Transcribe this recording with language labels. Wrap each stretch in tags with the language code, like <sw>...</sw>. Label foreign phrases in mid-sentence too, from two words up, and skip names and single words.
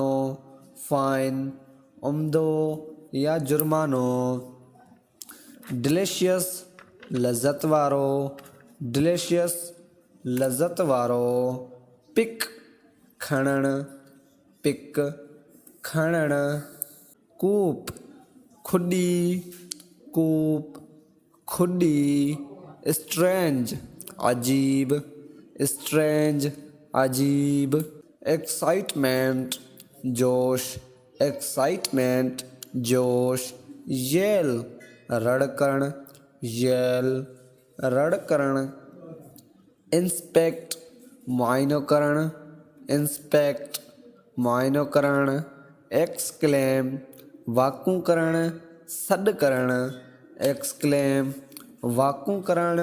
<sd>फाइन उम्दो या जुर्मानो। डिलीशियस लज़्ज़त वारो। डिलीशियस लज़्ज़त वारो। पिक खणण। पिक खणण। कूप खुॾी। कूप खुॾी। स्ट्रेंज अजीब। स्ट्रेंज अजीब। एक्साइटमेंट जोश। एक्साइटमेंट जोश। येल रड़ करण। येल रड़ करण। इंस्पेक्ट मुआइनो करण। इंस्पेक्ट मुआइनो करण। एक्सक्लेम वाकूं करण। सॾु करण। एक्सक्लेम वाकूं करण।</sd>